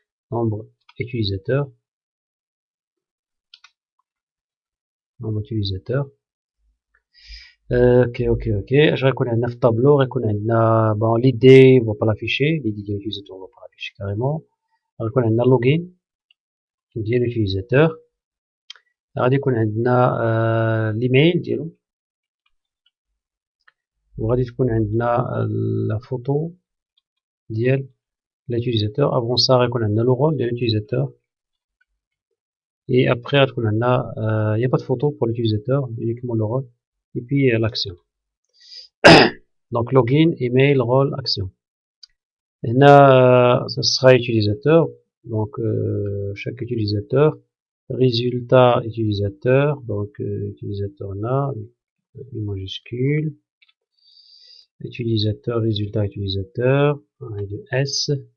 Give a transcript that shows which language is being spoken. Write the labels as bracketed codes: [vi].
[fr] Nombre utilisateur, nombre utilisateur. Ok. Je reconnais 9 tableaux, bon, l'idée, on va pas l'afficher, l'idée de l'utilisateur, on va pas l'afficher carrément. Je reconnais un login, ديال l'utilisateur. [ar] غادي يكون عندنا الايميل ديالو وغادي تكون عندنا لا فوتو ديال l'utilisateur. [fr] Avant ça [ar] غيكون عندنا [fr] le rôle de l'utilisateur et après [ar] غتكون عندنا [fr] il n'y a pas de photo pour l'utilisateur, uniquement le rôle et puis l'action. Donc login, email, rôle, action. هنا ça sera utilisateur, donc chaque utilisateur, résultat utilisateur, donc utilisateur là, I majuscule, utilisateur, résultat utilisateur, et de S.